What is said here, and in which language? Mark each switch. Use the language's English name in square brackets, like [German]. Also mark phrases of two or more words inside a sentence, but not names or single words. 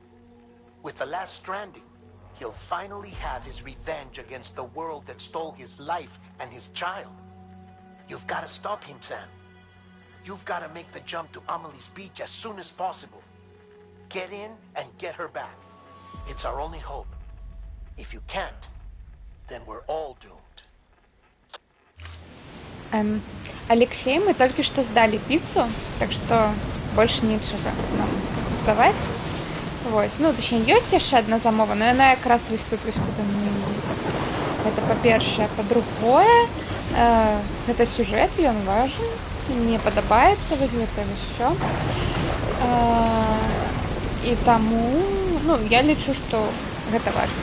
[English] With the last stranding, he'll finally have his revenge against the world that stole his life and his child. You've got to stop him, Sam. You've got to make the jump to Amelie's beach as soon as possible. Get in and get her back. It's our only hope. If you can't, then we're all doomed. [Russian] Алексей, мы только что сдали пиццу, так что больше [Belarusian] нічога нам здаваць. Вось, ну, точнее, ёсць яшчэ адна замова, но яна якраз вось тут вось куды мне едзе. Гэта па-першае, па-другое, гэта сюжэт, ён важны, мне падабаецца вось гэта ўсё. І таму, ну, я лічу, што гэта важна.